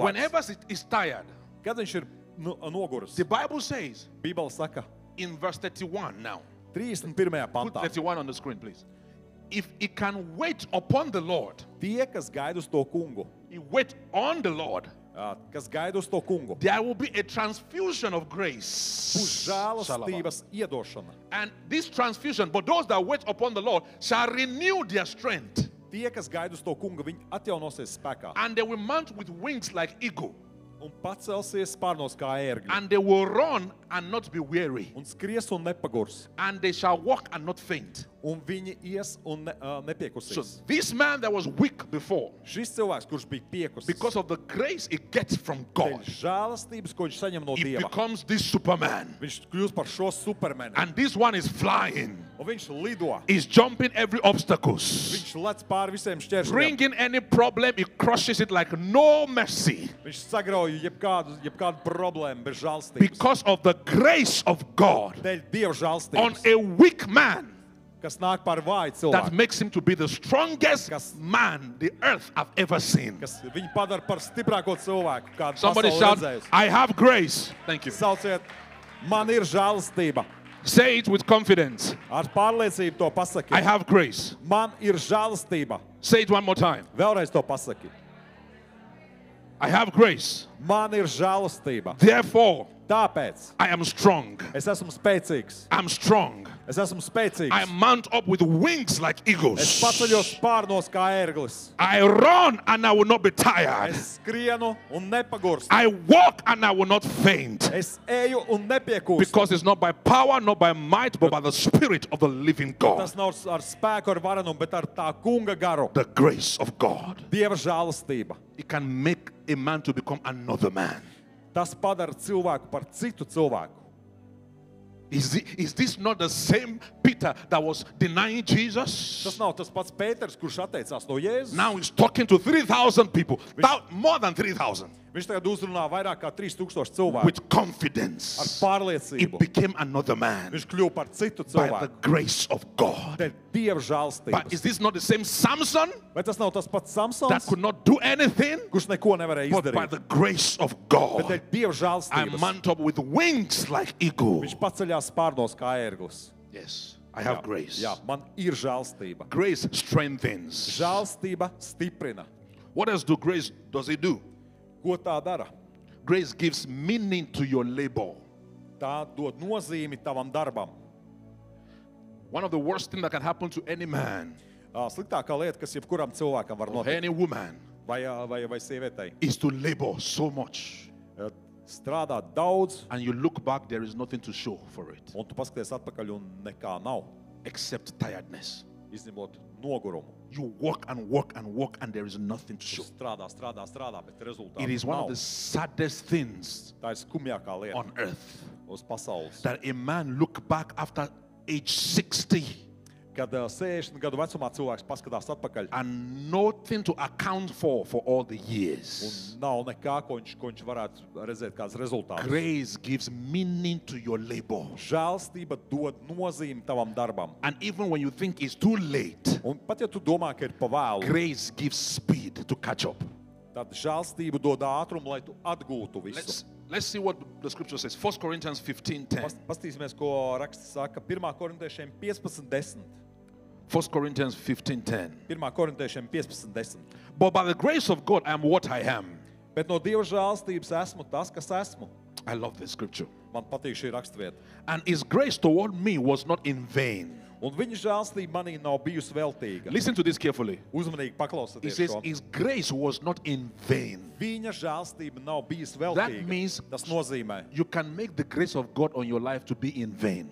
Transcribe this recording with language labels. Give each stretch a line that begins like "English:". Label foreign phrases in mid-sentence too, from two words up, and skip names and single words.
English: whenever he is tired,
Latvian: kad viņš ir noguris,
English: the Bible says
Latvian: Bībele saka,
English: in verse 31 now, 31. put
Latvian: pantā,
English: 31 on the screen, please. If he can wait upon the Lord,
Latvian: tie, kas gaida uz to kungu,
English: he wait on the Lord,
Latvian: kas gaida uz to kungu,
English: there will be a transfusion of
Latvian: būs
English: grace.
Latvian: žēlastības iedošana.
English: And this transfusion, but those that wait upon the Lord shall renew their strength.
Latvian: Tie, kas gaida uz to kungu, viņi atjaunosies spēkā
English: And they will mount with wings like eagle.
Latvian: un pacelsies spārnos kā ērgļi
English: And they will run and not be weary.
Latvian: un skries un nepagurs.
English: And they shall walk and not faint.
Latvian: Un viņi ies un
English: So
Latvian: nepiekusīs.
English: this man that was weak before,
Latvian: Šis cilvēks, kurš bija piekusis,
English: because of the grace he gets from
Latvian: dēļ
English: God,
Latvian: žēlastības, ko viņš saņem no
English: he
Latvian: Dieva,
English: becomes this Superman.
Latvian: viņš kļūst par šo supermenu.
English: And this one is flying.
Latvian: Un viņš lido.
English: He's jumping every obstacles.
Latvian: Viņš lec pāri visiem šķēršļiem.
English: Bringing any problem, he crushes it like no mercy.
Latvian: Viņš sagrauj jebkādu problēmu bez žēlastības.
English: Because of the grace of God
Latvian: Dēļ Dieva
English: on
Latvian: žēlastības,
English: a weak man
Latvian: kas nāk par vāju
English: that
Latvian: cilvēku,
English: makes him to be the strongest man the earth have ever seen.
Latvian: kas viņu padara par stiprāko cilvēku, kādu
English: Somebody
Latvian: pasaule
English: shout,
Latvian: redzējusi.
English: I have grace. Thank you.
Latvian: Sauciet, man ir žēlastība.
English: Say it with confidence.
Latvian: Ar pārliecību to
English: I
Latvian: pasaki.
English: have grace.
Latvian: Man ir žēlastība.
English: Say it one more time.
Latvian: Vēlreiz to pasaki.
English: I have grace.
Latvian: Man ir žēlastība.
English: Therefore,
Latvian: Tāpēc
English: I am strong.
Latvian: es esmu spēcīgs.
English: I'm strong.
Latvian: Es esmu spēcīgs.
English: I mount up with wings like
Latvian: Es
English: eagles.
Latvian: paceļos spārnos kā ērglis.
English: I run and I will not be tired.
Latvian: Es skrienu un nepagurstu.
English: I walk and I will not faint.
Latvian: Es eju un nepiekūstu.
English: Because it's not by power, not by might, but by the Spirit of the living God.
Latvian: Tas nav ar spēku, ar varenumu, bet ar tā kunga garu.
English: The grace of God.
Latvian: Dieva žēlastība.
English: It can make a man to become another man.
Latvian: Tas padara cilvēku par citu cilvēku.
English: Is this not the same Peter that was denying Jesus?
Latvian: Tas nav tas pats Pēters, kurš atteicās no Jēzus.
English: Now he's talking to 3,000 people. More than 3,000.
Latvian: Viņš tagad uzrunā vairāk kā 3000 cilvēku.
English: With
Latvian: Ar
English: confidence. He
Latvian: pārliecību.
English: became another man
Latvian: Viņš kļuva par citu
English: by the
Latvian: cilvēku.
English: grace of God.
Latvian: Dēļ Dieva
English: But is
Latvian: žēlastības.
English: this not the same Samson
Latvian: Vai tas nav tas pats
English: that
Latvian: Samsons,
English: could not do anything?
Latvian: kurš neko nevarēja
English: But by
Latvian: izdarīt?
English: the grace of
Latvian: Bet
English: God,
Latvian: dēļ Dieva
English: I
Latvian: žēlastības
English: mount up with wings like eagle.
Latvian: viņš paceļās spārnos kā ērglis.
English: Yes, I have grace.
Latvian: Jā, man ir žēlstība.
English: Grace strengthens.
Latvian: Žēlstība stiprina.
English: What else does it do?
Latvian: Ko tā dara?
English: Grace gives meaning to your labor.
Latvian: Tā dod nozīmi tavam darbam.
English: One of the worst things that can happen to any man
Latvian: Sliktākā lieta, kas jebkuram cilvēkam var
English: or
Latvian: notikt,
English: any woman
Latvian: vai sievietei,
English: is to labor so much.
Latvian: strādāt daudz,
English: And you look back, there is nothing to show for it
Latvian: un tu paskaties atpakaļ un nekā nav,
English: except tiredness.
Latvian: izņemot nogurumu.
English: You work and work and work, and there is nothing to
Latvian: Tu
English: show.
Latvian: strādā, bet rezultātu
English: It is one of
Latvian: nav.
English: the saddest things
Latvian: Tā ir skumjākā lieta
English: on earth
Latvian: uz pasaules.
English: that a man look back after age 60
Latvian: Kad 60 gadu vecumā cilvēks paskatās atpakaļ
English: and nothing to account for all the years.
Latvian: un nav nekā, ko viņš varētu redzēt kāds rezultāts.
English: Grace gives meaning to your labor.
Latvian: Žēlstība dod nozīmi tavam darbam.
English: And even when you think it's too late,
Latvian: Un pat ja tu domā, ka ir pa vēlu,
English: grace gives speed to catch up.
Latvian: tad žēlstība dod ātrumu, lai tu atgūtu visu.
English: Let's see what the scripture says. 1 Corinthians 15:10.
Latvian: Pastīsimies, ko raksts saka 1. korintiešiem 15:10.
English: 1 Corinthians 15:10.
Latvian: 1. Korintiešiem 15:10.
English: But by the grace of God, I am what I am.
Latvian: Bet no Dieva žēlstības esmu tas, kas esmu.
English: I love this scripture.
Latvian: Man patīk šī raksturvieta.
English: And his grace toward me was not in vain.
Latvian: Un viņa žēlstība manī nav bijusi veltīga.
English: Listen to this carefully.
Latvian: Uzmanīgi
English: He
Latvian: paklausieties
English: says
Latvian: šo.
English: his grace was not in vain.
Latvian: Viņa žēlstība nav bijusi
English: That
Latvian: veltīga.
English: means
Latvian: Tas nozīmē,
English: you can make the grace of God on your life to be in vain